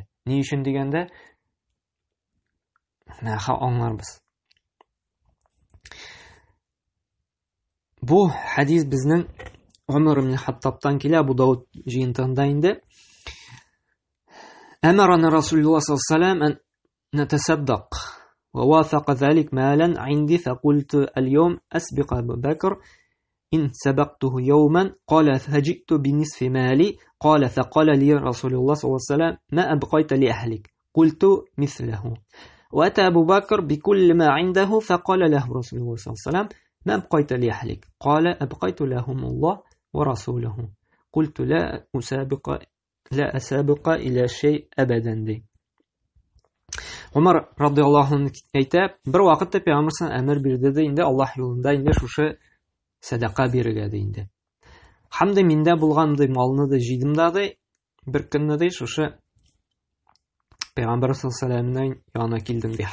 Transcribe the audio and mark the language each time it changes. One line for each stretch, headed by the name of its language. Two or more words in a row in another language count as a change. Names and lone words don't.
Tatar: Ни өчен дигәндә, нәһә аңларбыз. Бу хадис безнең Умар ибн Хаттабтан килә, Абу Дауд җыентыгында инде.
Arabic: أمرنا رسول الله صلى الله عليه وسلم أن نتصدق ووافق ذلك مالا عندي فقلت اليوم أسبق أبو بكر إن سبقته يوما قال فجئت بنصف مالي قال فقال لي رسول الله صلى الله عليه وسلم ما أبقيت لأهلك قلت مثله وأتى أبو بكر بكل ما عنده فقال له رسول الله صلى الله عليه وسلم ما أبقيت لأهلك قال أبقيت لهم الله ورسوله قلت لا أسابق إلى شيء أبدا دي.
Tatar: Умар радиллаһу анһу әйтә, бер вакытта Пәйгамбәр әмер бирде дә инде Аллаһ юлында инде шушы садака бирергә ди инде. Һәм дә миндә булган ди малны да җыйдым да ди, бер көнне ди шушы Пәйгамбәр
Arabic: صلى الله عليه و
Tatar: сәлләмнең янына килдем ди.